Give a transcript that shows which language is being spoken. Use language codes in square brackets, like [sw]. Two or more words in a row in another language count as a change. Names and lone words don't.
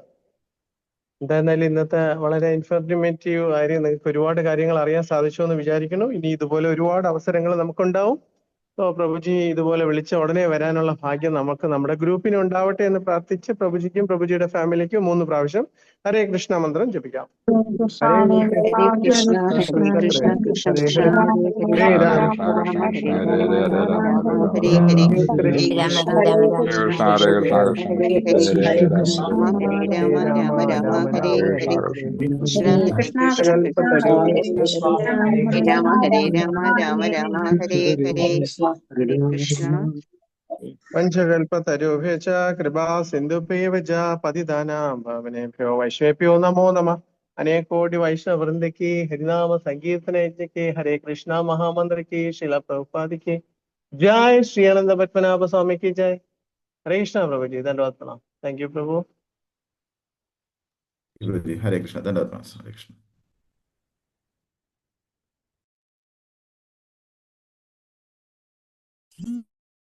[ml] എന്തായിരുന്നാലും ഇന്നത്തെ വളരെ ഇൻഫർമേറ്റീവ് ആയിരുന്നു. നിങ്ങൾക്ക് ഒരുപാട് കാര്യങ്ങൾ അറിയാൻ സാധിച്ചു എന്ന് വിചാരിക്കുന്നു. ഇനി ഇതുപോലെ ഒരുപാട് അവസരങ്ങൾ നമുക്കുണ്ടാവും. സോ പ്രഭുജി ഇതുപോലെ വിളിച്ച ഉടനെ വരാനുള്ള ഭാഗ്യം നമ്മുടെ ഗ്രൂപ്പിന് ഉണ്ടാവട്ടെ എന്ന് പ്രാർത്ഥിച്ച് പ്രഭുജിക്കും പ്രഭുജിയുടെ ഫാമിലിക്കും 3 പ്രാവശ്യം ഹരേ കൃഷ്ണ മന്ത്രം ജപിക്കാം. ഹരേ ഹരേ കൃഷ്ണ ഹരേ കൃഷ്ണ കൃഷ്ണ കൃഷ്ണ ഹരേ ഹരേ ഹരേ രാമ രാമ രാമ ഹരേ ഹരേ രാമ രാമ രാമ രാമ ഹരേ ഹരേ ഹരേ ഹരേ. ഹരേ രാമ ഹരേ രാമ കൃഷ്ണ രാമ ഹരേ കൃഷ്ണ കൃഷ്ണ കൃഷ്ണ കൃഷ്ണ ഹരേ ഹരേ കൃഷ്ണ ഹരേ ഹരേ രാമ ഹരേ. ഹരേ ഹരേ രാമ രാമ രാമ രാമ രാമ ഹരേ രാമ ഹരേ ഹരേ ഹരേ. കൃഷ്ണ കൃഷ്ണ കൃഷ്ണ കൃഷ്ണകൽപ്പതരു കൃഷ്ണ ഹരേ രാമ രാമ രാമ ഹരേ ഹരേ ഹരേ കൃഷ്ണ. [sa] പഞ്ചകൽപ്പതരുഭ്യ ച കൃപാ സിന്ധുഭ്യേവ ച പതിതാനാം പാവനേഭ്യോ വൈഷ്ണവേഭ്യോ നമോ നമഃ. [hi] अनेकोटि वैष्णव वृंद की हरिनाम संकीर्तन यज्ञ के हरे कृष्णा महामंत्र की शिला प्रभुपाद की जय. श्री आनंद पद्मनाभ स्वामी की जय. हरे कृष्णा प्रभु जी. धन्यवाद प्रणाम. [en] thank you प्रभु. [ml] ഹരേ കൃഷ്ണ. ധന്യവാദം. ഹരേ കൃഷ്ണ.